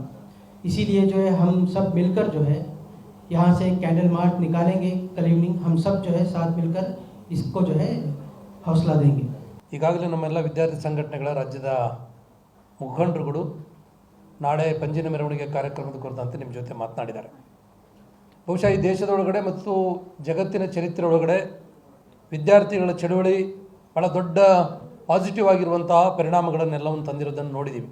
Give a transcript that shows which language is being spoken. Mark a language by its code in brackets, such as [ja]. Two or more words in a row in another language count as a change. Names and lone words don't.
[hi] इसीलिए जो है हम सब मिलकर जो है यहाँ से [en] candle march [hi] निकालेंगे कल इवनिंग, हम सब जो है साथ मिलकर इसको जो है हौसला देंगे। [kn] ಈಗಾಗಲೇ ನಮ್ಮೆಲ್ಲ ವಿದ್ಯಾರ್ಥಿ ಸಂಘಟನೆಗಳ ರಾಜ್ಯದ ಮುಖಂಡರುಗಳು ನಾಳೆ ಪಂಜಿನ ಮೆರವಣಿಗೆ ಕಾರ್ಯಕ್ರಮದ ಕುರಿತಂತೆ ನಿಮ್ಮ ಜೊತೆ ಮಾತನಾಡಿದ್ದಾರೆ. ಬಹುಶಃ ಈ ದೇಶದೊಳಗಡೆ ಮತ್ತು ಜಗತ್ತಿನ ಚರಿತ್ರೆ ಒಳಗಡೆ ವಿದ್ಯಾರ್ಥಿಗಳ ಚಳುವಳಿ ಭಾಳ ದೊಡ್ಡ ಪಾಸಿಟಿವ್ ಆಗಿರುವಂತಹ ಪರಿಣಾಮಗಳನ್ನೆಲ್ಲವನ್ನು ತಂದಿರೋದನ್ನು ನೋಡಿದ್ದೀವಿ.